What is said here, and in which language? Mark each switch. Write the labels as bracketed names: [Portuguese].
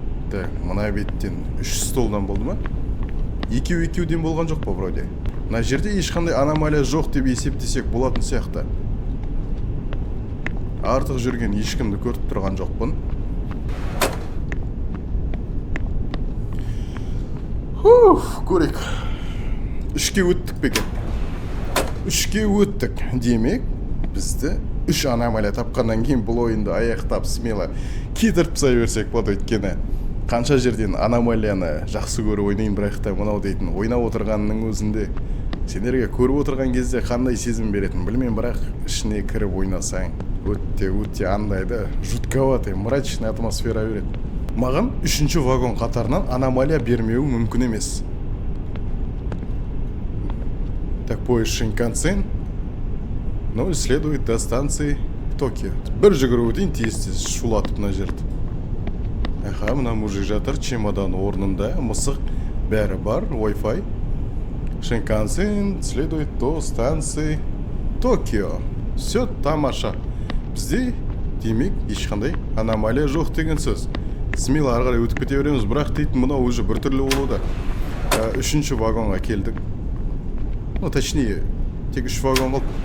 [Kazakh] Так, мына беттен 3 столдан болды ма? Екеуден болған жоқ па вроде? Мына жерде ешқандай аномалия жоқ деп есептесек болатын сияқты. Артық жүрген ешкімді көріп тұрған жоқпын. Көрек. 3-ке өттік бекен. 3-ке өттік. Демек, бізді 3 аномалия тапқаннан кейін бұл ойынды аяқтап смело кетіріп тастай берсек болады. Өйткені қанша жерден аномалияны жақсы көріп ойнайын, бірақ та мынау дейтін ойнап отырғанның өзінде сендерге көріп отырған кезде қандай сезім беретін білмеймін, бірақ ішіне кіріп ойнасаң өте андайды [Russian] жутковатый, мрачный [Kazakh] атмосфера береді. Маған 3-ші вагон қатарынан аномалия бермеуі мүмкін емес. [Russian] Так, поезд Шинкансен, но следует до станции Токио. [Kazakh] Бір жүгіріп өтейін, тез шулатып мына жерді. Аха, мына мужик жатыр, чемодан орнында, мысық бәрі бар, Wi-Fi. [Russian] Шинкансен следует до станции Токио. [Kazakh] Все тамаша. Бізде демек ешқандай аномалия жоқ деген сөз. Смело ары қарай өтіп кете береміз, бірақ дейтін мынау уже біртүрлі болуда. 3-ші вагонға келдік. [Russian] Ну, точнее, [Kazakh] тек 3 вагон қалды.